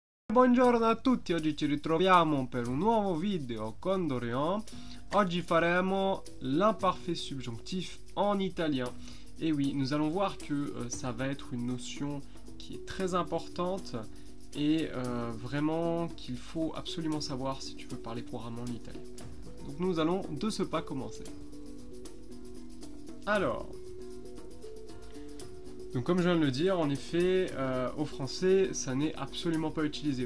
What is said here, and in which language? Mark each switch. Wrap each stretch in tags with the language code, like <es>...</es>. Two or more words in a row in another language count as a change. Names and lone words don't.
<it>Buongiorno a tutti, oggi ci ritroviamo per un nuovo video con Dorian. Oggi faremo</it> <fr>l'imparfait subjonctif en italien. Et oui, nous allons voir que ça va être une notion qui est très importante et vraiment qu'il faut absolument savoir si tu veux parler couramment l'italien. Donc nous allons de ce pas commencer. Alors, donc comme je viens de le dire, en effet, au français, ça n'est absolument pas utilisé.</fr>